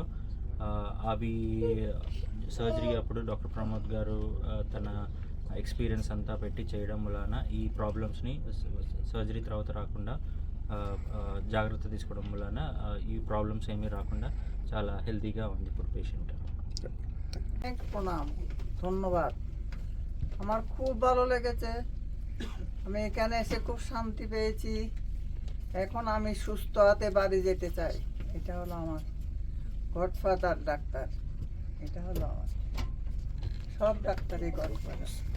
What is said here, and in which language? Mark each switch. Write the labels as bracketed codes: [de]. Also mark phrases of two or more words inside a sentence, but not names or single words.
[te] అవి సర్జరీ అప్పుడు డాక్టర్ ప్రమోద్ గారు తన ఎక్స్పీరియన్స్ అంతా పెట్టి చేయడం వలన ఈ ప్రాబ్లమ్స్ని సర్జరీ తర్వాత రాకుండా జాగ్రత్త తీసుకోవడం వలన ఈ ప్రాబ్లమ్స్ ఏమీ రాకుండా చాలా হেলদিగా ఉంది ఇప్పుడు পেশেন্ট। [bn] প্রণাম, ধন্যবাদ। আমার খুব ভালো লেগেছে, আমি এখানে এসে খুব শান্তি পেয়েছি। এখন আমি সুস্থ হাতে বাড়ি যেতে চাই। এটা হলো আমার গডফাদার ডাক্তার, এটা হলো আমার সব ডাক্তারই গডফাদার।